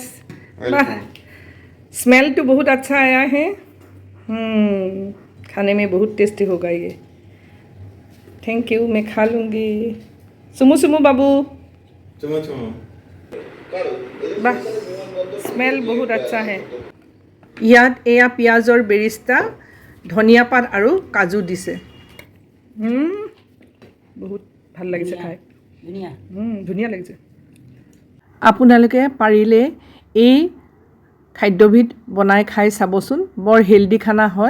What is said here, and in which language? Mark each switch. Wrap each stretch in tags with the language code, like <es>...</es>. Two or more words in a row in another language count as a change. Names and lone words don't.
<hi>वाह, स्मेल तो बहुत अच्छा आया है। खाने में बहुत टेस्टी होगा ये।</hi> <en>thank you,</en> <hi>मैं खा लूँगी। सुमू बाबू। वाह, स्मेल बहुत अच्छा है।</hi> <as>ইয়াত এয়া পিঁয়াজৰ বেৰিষ্টা, ধনিয়া পাত আৰু কাজু দিছে। বহুত ভাল লাগিছে খাই, ধুনীয়া লাগিছে। আপোনালোকে পাৰিলে এই খাদ্যবিধ বনাই খাই চাবচোন, বৰ হেল্ডি খানা হয়।</as>